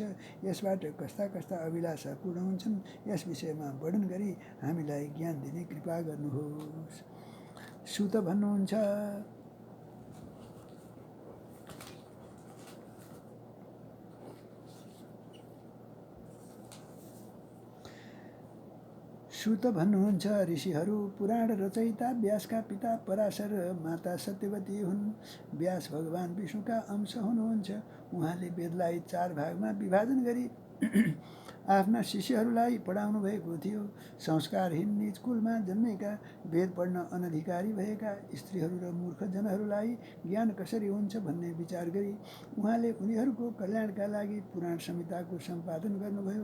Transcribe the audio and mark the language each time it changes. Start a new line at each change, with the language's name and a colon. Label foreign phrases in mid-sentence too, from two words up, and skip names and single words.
Nepali: यसबाट कस्ता कस्ता अभिलाषा पूर्ण हुन्छन्? यस विषयमा वर्णन गरी हामीलाई ज्ञान दिने कृपा गर्नुहोस्। सुत भन्नुहुन्छ, ऋषिहरू, पुराण रचयिता व्यासका पिता पराशर, माता सत्यवती हुन्। व्यास भगवान विष्णुका अंश हुनुहुन्छ। उहाँले वेदलाई 4 भागमा विभाजन गरी आफ्ना शिष्यहरूलाई पढाउनु भएको थियो। संस्कारहीन निज कुलमा जन्मेका, वेद पढ्न अनधिकारी भएका स्त्रीहरू र मूर्ख जनहरूलाई ज्ञान कसरी हुन्छ भन्ने विचार गरी उहाँले उनीहरूको कल्याणका लागि पुराण संहिताको सम्पादन गर्नुभयो।